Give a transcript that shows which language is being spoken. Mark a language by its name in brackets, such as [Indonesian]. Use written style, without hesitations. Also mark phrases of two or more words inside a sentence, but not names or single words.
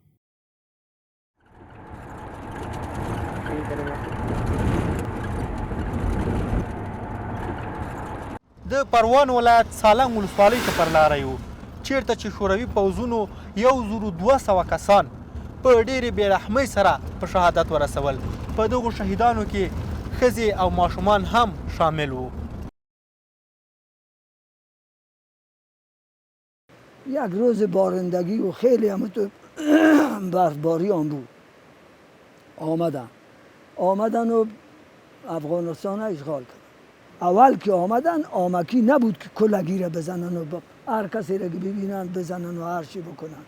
[Pashto] د پروان ولایت سالنګ ولسوالۍ ته پر لاره یو، چیرته چې شوروي پوځونو 1200 کسان په ډېرې بېرحمۍ سره په شهادت ورسول. په دغو شهیدانو کې ښځې او ماشومان هم شامل وو. [Persian] یک روز بارندگی و خیلی همونطور برفباری هم بود. آمدن و افغانستان را اشغال کرد. اول که آمدن آمکی نبود که کلگی را بزنن و هر کسی را که ببینن بزنن و هر چی بکنن.